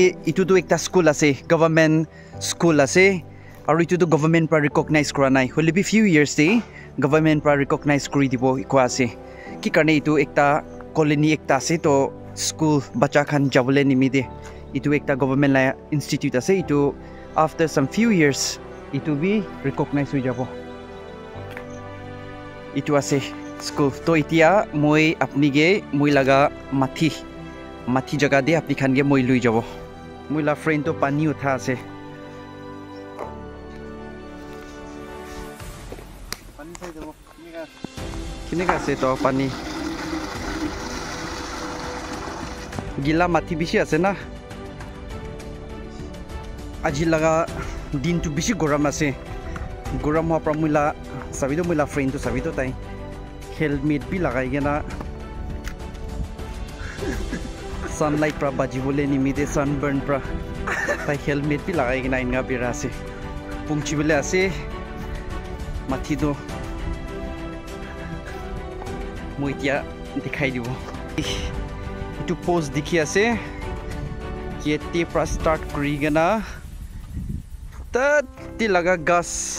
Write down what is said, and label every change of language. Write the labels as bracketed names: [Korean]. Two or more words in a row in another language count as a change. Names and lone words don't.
[Naga Pidgin] itu to ekta school ase [English] government school [Naga Pidgin] ase aru itu to government pra recognize kora nai hole bi few years de government pra recognize kori dibo ko ase ki karne itu ekta colony ekta ase to school bacha khan jabole nimide itu ekta government la institute ase itu [English] after some few years [Naga Pidgin] itu bi recognize hoi jabo itu ase school to itia moi apni ge moi laga mathi jaga de apni khan ge moi lui jabo moi la friend to pani utha ase pani sai debo kinega ase to pani gila mathi bishi ase na aji laga din tu bishi goram ase goram ha pra moi la sabido moi la friend to sabido tai helmet bi lagai gena sunlight pra bajibole nimide sunburn pra tai helmet bi lagai gena inga bira ase pungchi bele ase mathi do moitia dikhai dibo itu post dikhi ase kete pra start kuri gena ta ti laga gas